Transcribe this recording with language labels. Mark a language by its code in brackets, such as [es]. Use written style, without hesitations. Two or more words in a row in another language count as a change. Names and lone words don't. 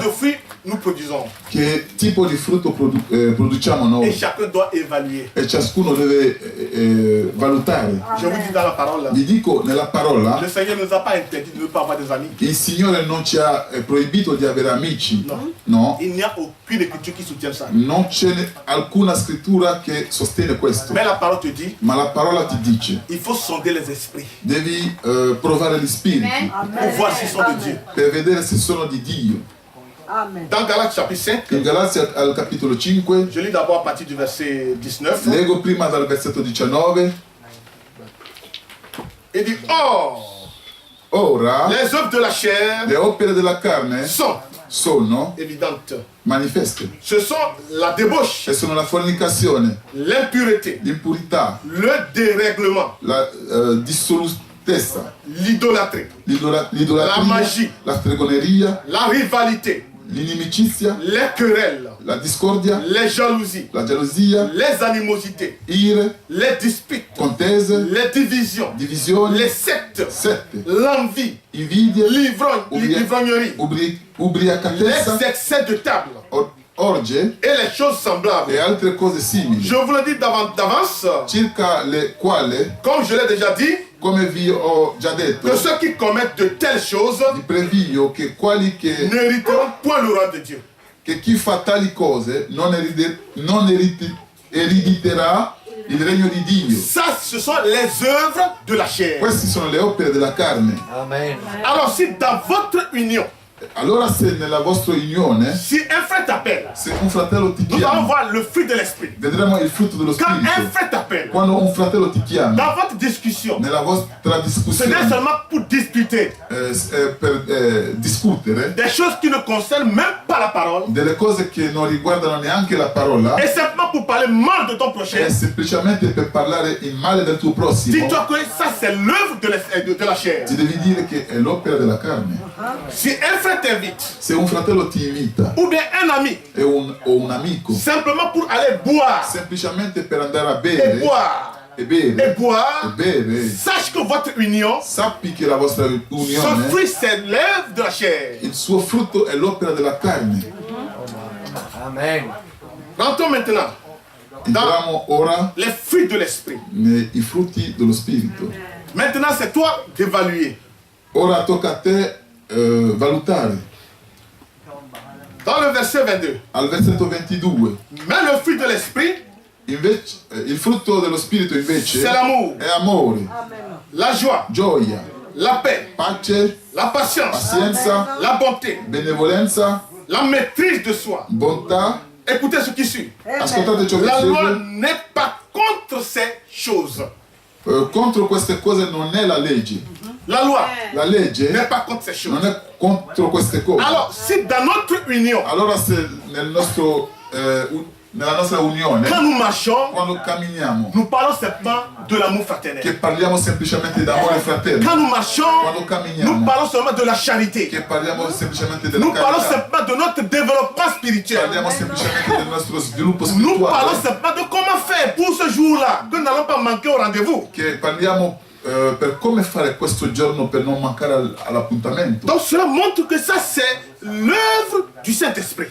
[fr] de fruit nous produisons. [it] che tipo di frutto produciamo [fr] Et [it] noi [fr] chacun doit évaluer. [it] e ciascuno deve valutare. [fr] Je vous dis dans la parole, [it] Vi dico nella parola, [fr] le Seigneur ne nous a pas interdit de ne pas avoir des amis. [it] il Signore non ci ha proibito di avere amici, no? [fr] Il n'y a aucune écriture qui soutienne ça. [it] Non c'è alcuna scrittura che sostiene questo, [fr] Mais la parole te dit, [it] ma la parola ti dice, [fr] il faut sonder les esprits [it] devi provare gli spiriti [fr] pour voir s'ils sont de Dieu. [it] per vedere se sono di Dio. [fr] Dans Galates chapitre 5, [it] In Galazia al capitolo 5, [fr] je lis d'abord à partir du verset 19. [it] leggo prima dal versetto 19, [fr] Il dit, or, [it] ora [fr] les œuvres de la chair [it] le opere della carne [fr] sont [it] sono [fr] évidentes. [it] manifeste [fr] Ce sont la débauche, [it] e sono la fornicazione, [fr] l'impureté, [it] l'impurità, [fr] le dérèglement, [it] la dissolutezza, [fr] l'idolâtrie, La [it] l'idolatria, [fr] magie. [it] la stregoneria, [fr] la rivalité, [it] l'inimicizia, [fr] les querelles, [it] la discordia, [fr] les jalousies, [it] la gelosia, [fr] les animosités, [it] ire, [fr] les disputes, [it] contese, [fr] les divisions, [it] divisioni, [fr] les sectes, [it] sette, [fr] l'envie, [it] invidia, [fr] l'ivrognerie, [it] ubriacatezza, [fr] les excès de table [it] orge [fr] et les choses semblables. [it] e altre cose simili, [fr] Je vous le dis d'avance, [it] circa le quali, [fr] comme je l'ai déjà dit, [it] come vi ho già detto, [fr] que ceux qui commettent de telles choses [it] vi previglio che quelli che [fr] n'hériteront point le roi de Dieu. [it] chi fa tali cose non erediterà il regno di Dio. [fr] Ça, ce sont les œuvres de la chair. [it] Queste sono le opere della carne. Amen. [fr] Alors si dans votre union, [it] Allora se nella vostra unione, [fr] si un frère t'appelle, [it] se un fratello ti [fr] nous allons [it] chiama, [fr] voir le fruit de l'esprit. [it] vedremo il frutto dello [fr] Quand un [it] spirito. [fr] frère t'appelle, [it] Quando un fratello ti chiama, [fr] dans votre discussion, [it] nella vostra [fr] ce n'est [it] discussione, [fr] seulement pour discuter [it] per discutere [fr] des choses qui ne concernent même pas la parole, [it] delle cose che non riguardano neanche la parola, [fr] et simplement pour parler mal de ton prochain. [it] è semplicemente per parlare in male del tuo prossimo. [fr] Dis-toi que ça c'est l'œuvre de la chair. [it] Ti devi dire che è l'opera della carne. [fr] Si un frère t'invite, [it] Se un fratello ti invita [fr] ou bien un ami, [it] o un amico, [fr] simplement pour aller boire, [it] semplicemente per andare a [fr] et [it] bere [fr] boire, [it] e bere, [fr] et boire, [it] bere, [fr] sache que votre union, [it] sappi che la vostra [fr] son [it] unione, [fr] fruit c'est l'œuvre de la chair. [it] il suo frutto è l'opera della carne. [fr] Amen. Rentrons maintenant [it] Entriamo ora [fr] les fruits de l'esprit. [it] nei frutti dello spirito. [fr] Maintenant c'est toi d'évaluer. [it] Ora tocca a te valutare. [fr] Dans le verset 22, [it] Al versetto 22, [fr] mais le fruit de l'esprit, [it] Invece, il frutto dello Spirito invece [fr] c'est l'amour, [it] è amore, [fr] la joie, [it] gioia, [fr] la paix, [it] pace, [fr] la patience, [it] pazienza, [fr] la bonté, [it] benevolenza, [fr] la maîtrise de soi. [it] bontà. [fr] Écoutez ce qui suit. [it] Ascoltate ciò che [fr] La loi [it] segue. [fr] n'est pas contre ces choses. [it] Contro queste cose non è la legge. [fr] La loi [it] La legge [fr] n'est pas contre ces choses. [it] non è contro queste cose. [fr] Alors, si dans notre union, [it] Allora se nella nostra unione, [fr] quand nous marchons, [it] quando camminiamo, [fr] nous parlons simplement de l'amour fraternel. [it] che parliamo semplicemente d'amore fratello, [fr] Quand nous marchons, [it] quando [fr] nous [it] camminiamo, [fr] parlons seulement de la charité. [it] che parliamo semplicemente della [fr] Nous parlons [it] carità, [fr] simplement de notre développement spirituel. [it] parliamo semplicemente del nostro sviluppo [fr] Nous parlons [it] spirituale, [fr] simplement de comment faire pour ce jour-là, que nous n'allons pas manquer au rendez-vous. [it] che parliamo per come fare questo giorno per non mancare all'appuntamento. [fr] Donc cela montre que ça c'est l'œuvre du Saint-Esprit.